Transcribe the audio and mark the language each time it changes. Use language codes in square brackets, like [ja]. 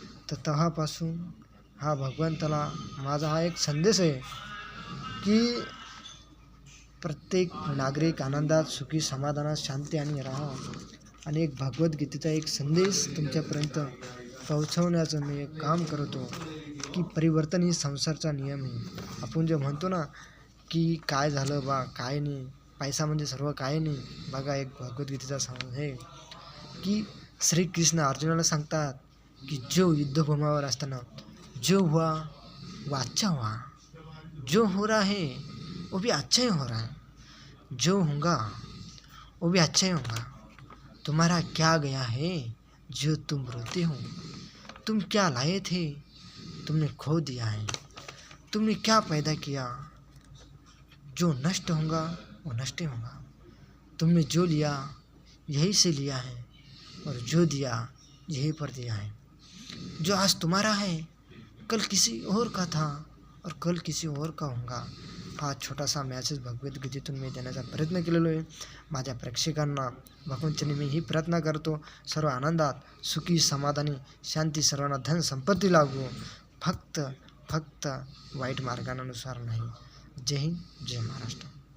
[mr] तर तेव्हापासून हा भगवंताला माझा हा एक संदेश आहे की प्रत्येक नागरिक आनंदात, सुखी, समाधानात, शांती आणि राहावा. आणि एक भगवद्गीतेचा एक संदेश तुमच्यापर्यंत पोहोचवण्याचं मी एक काम करतो, की परिवर्तन ही संसारचा नियम आहे. आपण जे म्हणतो ना, की काय झालं बा, काय नाही, पैसा म्हणजे सर्व काय नाही. बघा, एक भगवद्गीतेचा हे की श्रीकृष्ण अर्जुनाला सांगतात, की जो युद्धभूमीवर असताना [hi] जो हुआ वो अच्छा हुआ, जो हो रहा है वो भी अच्छा ही हो रहा है, जो होगा वो भी अच्छा ही होगा. तुम्हारा क्या गया है जो तुम रोते हो, तुम क्या लाए थे तुमने खो दिया है, तुमने क्या पैदा किया, जो नष्ट होगा वो नष्ट ही होगा. तुमने जो लिया यही से लिया है और जो दिया यही पर दिया है. जो आज तुम्हारा है कल किसी और का था और कल किसी और का होगा. [mr] हा छोटासा मॅसेज भगवद्गीतेतून मी देण्याचा प्रयत्न केलेलो आहे. माझ्या प्रेक्षकांना भगवंतांनी मी ही प्रार्थना करतो, सर्व आनंदात, सुखी, समाधानी, शांती, सर्वांना धन संपत्ती लागो, फक्त वाईट मार्गानुसार नाही. जय हिंद, जय महाराष्ट्र.